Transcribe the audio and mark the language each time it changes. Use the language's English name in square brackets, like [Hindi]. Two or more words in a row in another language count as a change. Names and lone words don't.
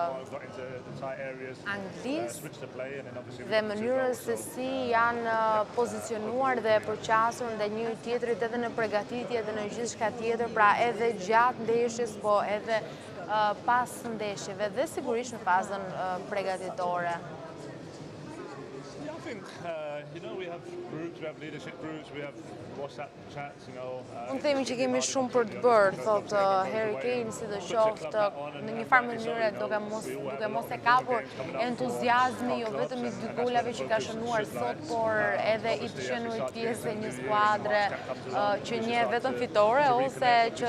[Albanian] Anglisë dhe mënyrës se si janë pozicionuar dhe përqasur ndaj njëri tjetrit edhe në përgatitje dhe në gjithçka tjetër, pra edhe gjatë ndeshjes, po edhe pas ndeshjeve dhe sigurisht në fazën përgatitore. [English] Yeah, I think we have groups, we have leadership groups, we have WhatsApp chats, [Albanian] Unë themi që kemi shumë për të bërë, thotë Harry Kane, sidoqoftë në një farë mënyre duke mos e kapur entuziazmi jo vetëm i 2 golave që ka shënuar sot, por edhe i të qenurit pjesë e një skuadre që njeh vetëm fitore ose që